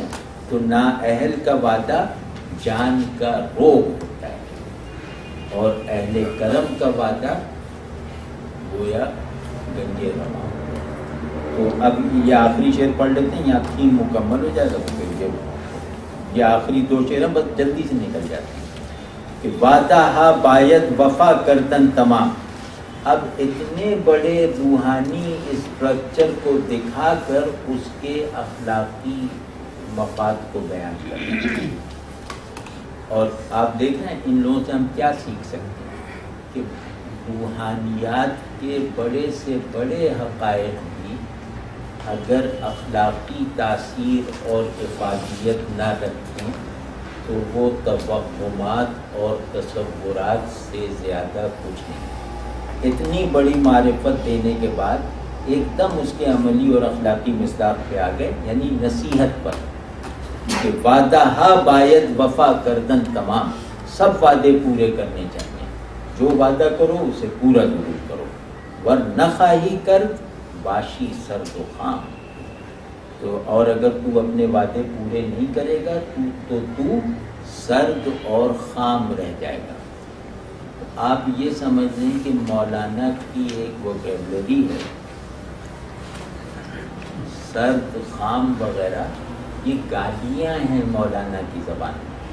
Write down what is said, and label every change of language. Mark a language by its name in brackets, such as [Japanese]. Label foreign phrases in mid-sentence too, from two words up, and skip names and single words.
[Urdu] تو نااہل کا وعدہ جان کا روگ ہوتا ہے، اور اہل کرم کا وعدہ گویا گنج رواں. تو اب یہ آخری شعر پڑھ لیتے ہیں، یا تھیم مکمل ہو جائے گا. تو پھر یہ آخری 2 شعر بس جلدی سے نکل جاتے ہیں. [Persian] کہ وعدہ ہا باید وفا کردن تمام. [Urdu] اب اتنے بڑے روحانی اسٹرکچر کو دکھا کر اس کے اخلاقی مفاد کو بیان کرنا. اور آپ دیکھ رہے ہیں ان لوگوں سے ہم کیا سیکھ سکتے ہیں کہ روحانیات کے بڑے سے بڑے حقائق بھی اگر اخلاقی تاثیر اور افادیت نہ رکھیں تو وہ توہمات اور تصورات سے زیادہ کچھ نہیں. اتنی بڑی معرفت دینے کے بعد ایک دم اس کے عملی اور اخلاقی مصداق پہ آ گئے، یعنی نصیحت پر کہ [Persian] وعدہ ہا باید وفا کردن تمام. [Urdu] سب وعدے پورے کرنے چاہیے، جو وعدہ کرو اسے پورا ضرور کرو. [Persian] ورنہ خواہی کر باشی سرد و خام. [Urdu] تو اور اگر تو اپنے وعدے پورے نہیں کرے گا تو سرد اور خام رہ جائے گا. آپ یہ سمجھ لیں کہ مولانا کی ایک ووکیبلری ہے، سرد خام وغیرہ یہ گالیاں ہیں مولانا کی زبان میں.